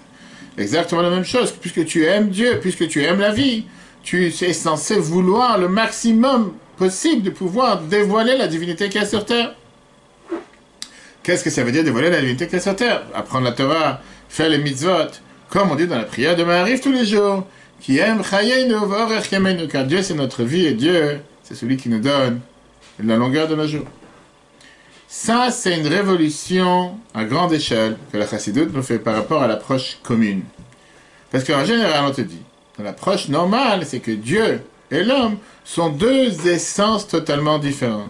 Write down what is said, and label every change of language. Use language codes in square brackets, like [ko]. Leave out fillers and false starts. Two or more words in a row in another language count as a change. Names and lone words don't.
[fr] Exactement la même chose. Puisque tu aimes Dieu, puisque tu aimes la vie, tu es censé vouloir le maximum possible de pouvoir dévoiler la divinité qui est sur terre. Qu'est-ce que ça veut dire dévoiler la divinité qui est sur terre? Apprendre la Torah, faire les mitzvot, comme on dit dans la prière de Ma'ariv tous les jours, qui aime [he] חיינו ואורך ימינו, [fr] car Dieu c'est notre vie et Dieu c'est celui qui nous donne la longueur de nos jours. Ça c'est une révolution à grande échelle que la Chassidut nous fait par rapport à l'approche commune. Parce qu'en général on te dit, dans l'approche normale c'est que Dieu et l'homme sont 2 essences totalement différentes.